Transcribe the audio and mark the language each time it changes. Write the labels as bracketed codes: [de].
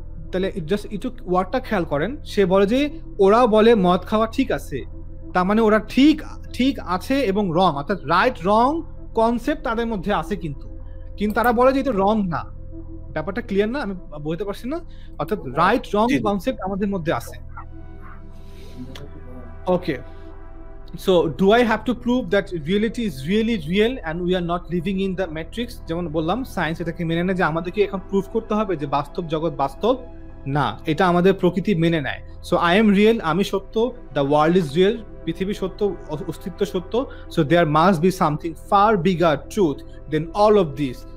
[bn] তাহলে জাস্ট একটু ওয়ার্ডটা খেয়াল করেন, সে বলে যে ওরা বলে মদ খাওয়া ঠিক আছে, তার মানে ওরা ঠিক আছে এবং রং, অর্থাৎ রাইট রং কনসেপ্ট তাদের মধ্যে আছে, কিন্তু তারা বলে যে এটা রং না। ব্যাপারটা ক্লিয়ার না? আমি বলতে পারছি না? অর্থাৎ রাইট রং কনসেপ্ট আমাদের মধ্যে আছে। [en] Okay, so do I have to prove that reality is really real and we are not living in the matrix? [bn] যেমন বললাম, সায়েন্স এটাকে মেনে নেয় যে আমাদেরকে এখন প্রুফ করতে হবে যে বাস্তব জগৎ বাস্তব না, এটা আমাদের প্রকৃতি মেনে নেয়। [en] so I am real, [bn] আমি সত্য, [en] the world is real, [bn] পৃথিবী সত্য, অস্তিত্ব সত্য, [en] So there must be something far bigger truth than all of this.